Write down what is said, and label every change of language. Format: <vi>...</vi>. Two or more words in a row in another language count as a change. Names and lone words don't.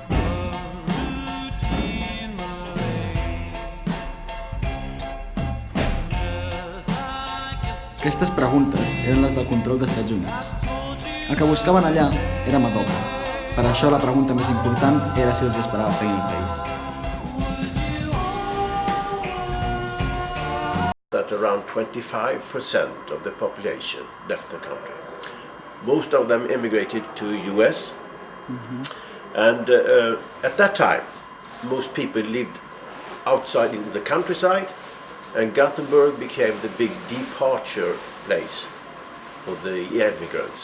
<ca>Aquestes preguntes eren les del control dels Estats Units. El que buscaven allà era mà d'obra. Per això la pregunta més important era si els esperava feina al país.</ca> <en>That around 25% of the population left the country. Most of them immigrated to US, and at that time, most people lived outside in the countryside, and Gothenburg became the big departure place for the immigrants.</en>